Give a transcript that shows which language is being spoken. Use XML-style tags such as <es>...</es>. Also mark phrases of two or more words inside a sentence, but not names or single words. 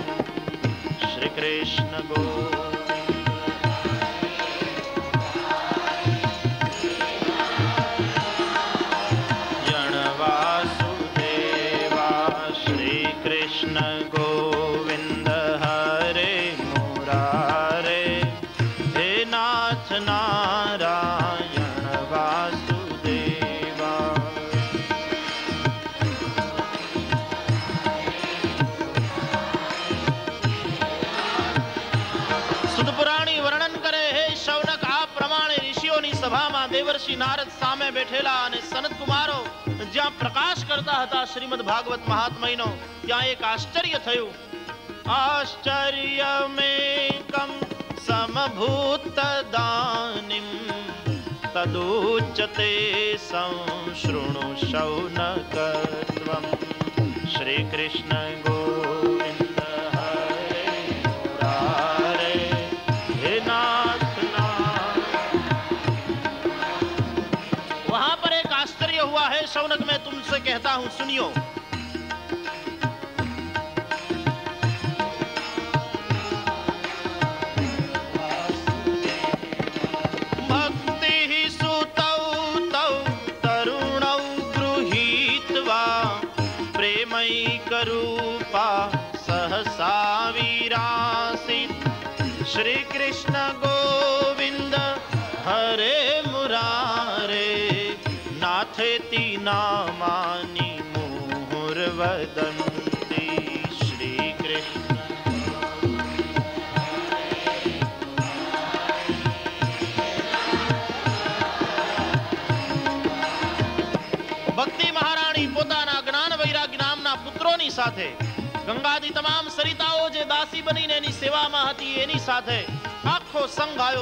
<sa>श्री कृष्ण कृष्ण गोविंद हरे मुरारे, हे नाथ नारायण वासुदेवा।</sa> <gu>સુદ પુરાણી વર્ણન કરે, હે શૌનક, આ પ્રમાણે ઋષિઓની સભામાં દેવર્ષિ નારદ સામે બેઠેલા અને સનત કુમારો જ્યાં પ્રકાશ કરતા હતા શ્રીમદ ભાગવત મહાત્મયનો, ત્યાં એક આશ્ચર્ય થયું.</gu> <sa>आश्चर्यमेकं समभूतदानीं, तदुच्यते संशृणु शौनकत्वं. श्री कृष्ण गोविंद हरे मुरारे, हे नाथ</sa> <hi>वहां पर एक आश्चर्य हुआ है शौनक, मैं तुमसे कहता हूं सुनियो.</hi> <sa>भक्ति सुतौ तौ तरुणौ गृहीत्वा, प्रेमैकरूपा सहसा विरासीत्. श्री कृष्ण गोविंद हरे मुरारे, नाथेति नामानि मुहुर्वदन्ति.</sa> <gu>श्री कृष्ण ભક્તિ મહારાણી પોતાના જ્ઞાન વૈરાગ્ય નામના પુત્રોની સાથે, ગંગાદી તમામ સરિતાઓ જે દાસી બનીને એની સેવામાં હતી એની સાથે આખો સંઘ આવ્યો.</gu>